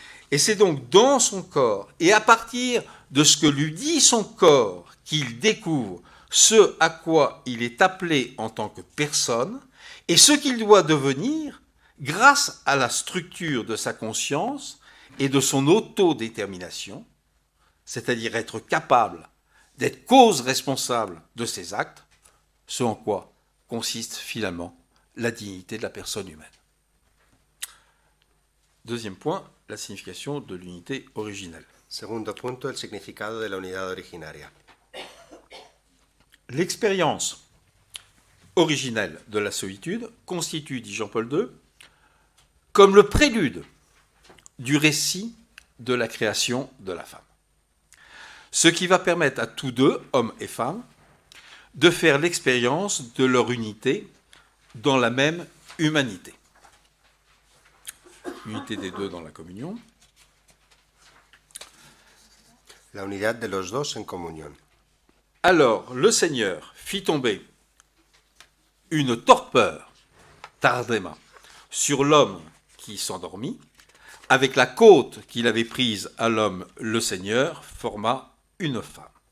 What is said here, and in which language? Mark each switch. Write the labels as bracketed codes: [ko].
[fr] Et c'est donc dans son corps, et à partir de ce que lui dit son corps, qu'il découvre ce à quoi il est appelé en tant que personne, et ce qu'il doit devenir grâce à la structure de sa conscience et de son autodétermination, c'est-à-dire être capable d'être cause responsable de ses actes, ce en quoi consiste finalement la dignité de la personne humaine. Deuxième point, la signification de l'unité originelle. [es] Segundo punto, el significado de la unidad originaria. [fr] L'expérience originelle de la solitude constitue, dit Jean-Paul II, comme le prélude du récit de la création de la femme. Ce qui va permettre à tous deux, hommes et femmes, de faire l'expérience de leur unité dans la même humanité. Unité des deux dans la communion. [es] La unidad de los dos en comunión. [fr] Alors le Seigneur fit tomber une torpeur, tardema, sur l'homme qui s'endormit, avec la côte qu'il avait prise à l'homme, le Seigneur forma une femme.